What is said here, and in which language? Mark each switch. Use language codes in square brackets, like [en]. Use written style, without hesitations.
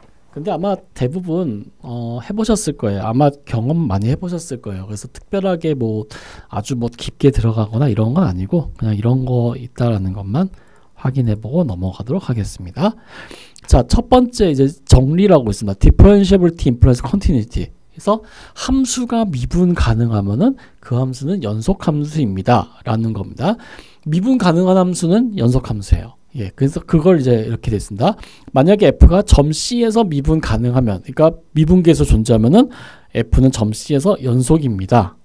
[ko] 근데 아마 대부분 해보셨을 거예요. 아마 경험 많이 해보셨을 거예요. 그래서 특별하게 뭐 아주 뭐 깊게 들어가거나 이런 건 아니고 그냥 이런 거 있다라는 것만 확인해보고 넘어가도록 하겠습니다. 자, 첫 번째 이제 정리라고 있습니다. [en] Differentiability implies continuity. [ko] 그래서 함수가 미분 가능하면은 그 함수는 연속 함수입니다. 라는 겁니다. 미분 가능한 함수는 연속 함수예요. 예, 그래서 그걸 이제 이렇게 됐습니다. 만약에 f가 점 C에서 미분 가능하면, 그러니까 미분계수 존재하면은 f는 점 C에서 연속입니다.